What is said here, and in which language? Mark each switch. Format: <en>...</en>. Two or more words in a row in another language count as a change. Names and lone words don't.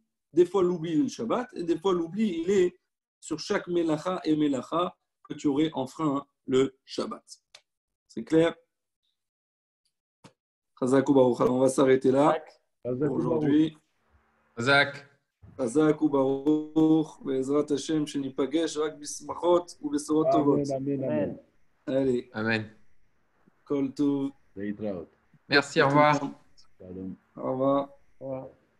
<fr>Des fois l'oubli est le Shabbat, et des fois l'oubli il est sur chaque melacha et melacha que tu aurais enfreint le Shabbat. C'est clair?</fr> <he>חזק וברוך.</he> <fr>On va s'arrêter là pour aujourd'hui. Chazak.</fr> <he>חזק וברוך, בעזרת השם, שניפגש רק בשמחות ובשורות טובות. אמן, אמן, אמן.</he> <fr>Allez, Amen.</fr> <he>כל טוב. להתראות.</he> <fr>Merci, au revoir.</fr> <he>שלום.</he> <fr>Au revoir. Voilà.</fr>